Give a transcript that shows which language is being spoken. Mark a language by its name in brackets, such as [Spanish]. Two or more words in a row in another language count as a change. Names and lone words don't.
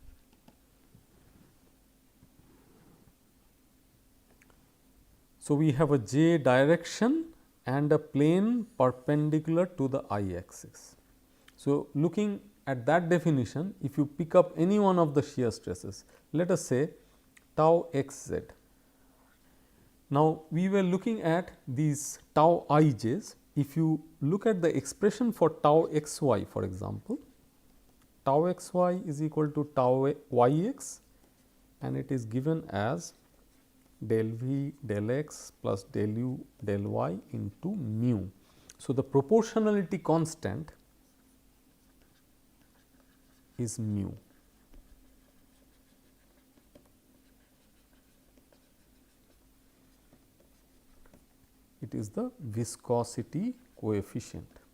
[English] So, we have a j direction and a plane perpendicular to the I axis. So, looking at that definition, if you pick up any one of the shear stresses, let us say tau xz. Now, we were looking at these tau ij's. If you look at the expression for tau xy, for example, tau xy is equal to tau yx, and it is given as del v del x plus del u del y into mu. So, the proportionality constant is mu. It is the viscosity coefficient.